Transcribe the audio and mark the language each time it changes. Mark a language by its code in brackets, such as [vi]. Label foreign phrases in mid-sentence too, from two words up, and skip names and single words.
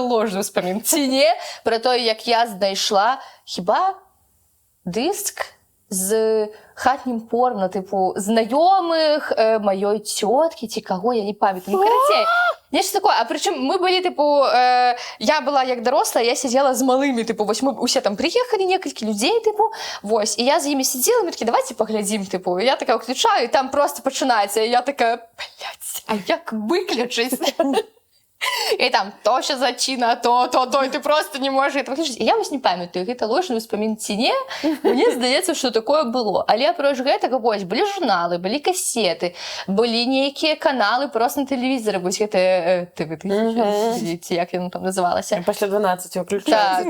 [be] ложны ўспамін, ці не, пра тое, як я знайшла, хіба дыск з хатнім порно, тыпу, знаёмых маёй цёткі, ці каго, я не памятаю, ну, карацей, нешта такое, а прычым мы былі, тыпу, я была як дарослая, я сидела з малымі, тыпу, вось мы усе там прыехалі, некалькі людзей, тыпу, вось, і я з імі сидела, мы такі, давайте паглядзім, тыпу, і я такая ўключаю, і там просто пачынаецца, і я такая, блядь, а як выключыць? [uk] І там то ще зачина, то, і ти просто не можеш [be] гэта выключыць. І я вось не памятаю, гэта ложны ўспамін ці не. Мне здаецца, што такое было. Але апроч гэтага, вось, былі журналы, былі касеты, былі нейкія каналы просто на тэлевізоры, вось гэта ТВ-1000, ці як яно там называлася. Пасля 12 выключаецца.